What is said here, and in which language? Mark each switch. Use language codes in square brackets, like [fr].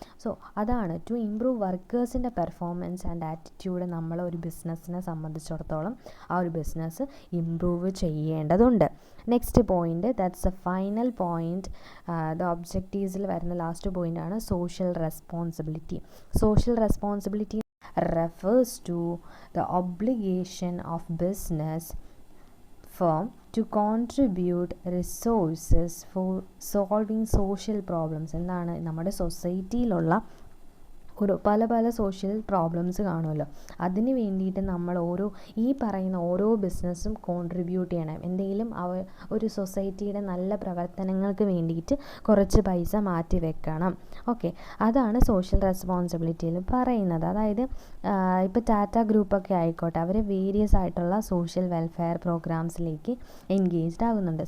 [ml] So അതാണ് to improve വർക്കേഴ്സിൻ്റെ performance and attitude നമ്മൾ ഒരു ബിസിനസ്സിനെ സംബന്ധിച്ചിടത്തോളം ആ ഒരു ബിസിനസ് ഇംപ്രൂവ് ചെയ്യേണ്ടതുണ്ട്. [en] Next point, that's a final point. The ഒബ്ജക്റ്റീവ്സിൽ [ml] വരുന്ന [en] Last പോയിൻ്റാണ് social responsibility. Social responsibility refers to the obligation of business firm to contribute resources for solving social problems. [ml] എന്താണ്? നമ്മുടെ സൊസൈറ്റിയിലുള്ള പല പല സോഷ്യൽ പ്രോബ്ലംസ് കാണുമല്ലോ. അതിന് വേണ്ടിയിട്ട് നമ്മൾ ഈ പറയുന്ന ഓരോ ബിസിനസ്സും കോൺട്രിബ്യൂട്ട് ചെയ്യണം. എന്തെങ്കിലും ഒരു സൊസൈറ്റിയുടെ നല്ല പ്രവർത്തനങ്ങൾക്ക് വേണ്ടിയിട്ട് കുറച്ച് പൈസ മാറ്റി വെക്കണം. ഓക്കെ, അതാണ് സോഷ്യൽ റെസ്പോൺസിബിലിറ്റിയിൽ പറയുന്നത്. അതായത് ഇപ്പോൾ ടാറ്റ ഗ്രൂപ്പൊക്കെ ആയിക്കോട്ടെ, അവർ വേരിയസ് ആയിട്ടുള്ള സോഷ്യൽ വെൽഫെയർ പ്രോഗ്രാംസിലേക്ക് എൻഗേജ്ഡ് ആകുന്നുണ്ട്.